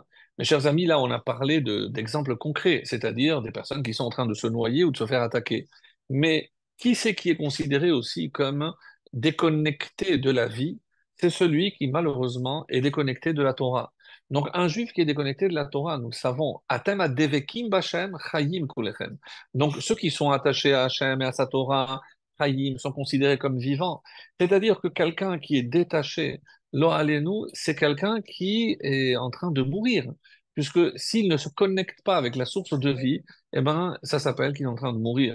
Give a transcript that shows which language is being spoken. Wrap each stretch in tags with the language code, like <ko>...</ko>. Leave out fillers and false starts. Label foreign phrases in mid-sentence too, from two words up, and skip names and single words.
<fr>Mes chers amis, là, on a parlé d'exemples concrets, c'est-à-dire des personnes qui sont en train de se noyer ou de se faire attaquer. Mais qui c'est qui est considéré aussi comme déconnecté de la vie? C'est celui qui, malheureusement, est déconnecté de la Torah. Donc, un juif qui est déconnecté de la Torah, nous le savons,</fr> <he>אתם עד דבקים בהשם חיים כולכם.</he> <fr>Donc, ceux qui sont attachés à Hachem et à sa Torah, chayim, sont considérés comme vivants. C'est-à-dire que quelqu'un qui est détaché,</fr> <he>לא עלינו,</he> <fr>c'est quelqu'un qui est en train de mourir. Puisque s'il ne se connecte pas avec la source de vie, eh ben, ça s'appelle qu'il est en train de mourir.</fr>